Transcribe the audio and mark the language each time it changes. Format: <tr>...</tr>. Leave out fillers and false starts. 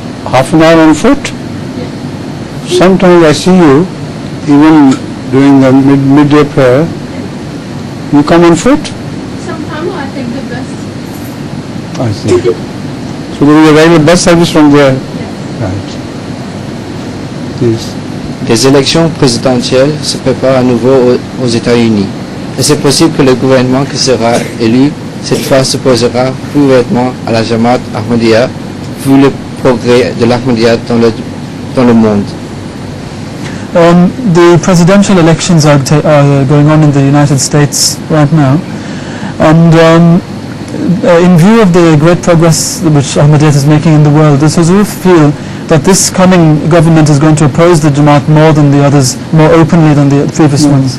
<en>Half an hour on foot? Sometimes I see you, even during the midday prayer, you come on foot? Sometimes I take the bus. I see. So there is a regular bus service from there? Yes. Right. Please.</en> <fr>Les élections présidentielles se préparent à nouveau aux États-Unis. Et c'est possible que le gouvernement qui sera élu cette fois s'opposera plus ouvertement à la Jamaat Ahmadiyya, vu le progrès de l'Ahmadiyya dans le monde.</fr> <en>The presidential elections are going on in the United States right now, and in view of the great progress which Ahmadiyyat is making in the world, does Huzur feel that this coming government is going to oppose the Jamaat more than the others, more openly than the previous ones?</en>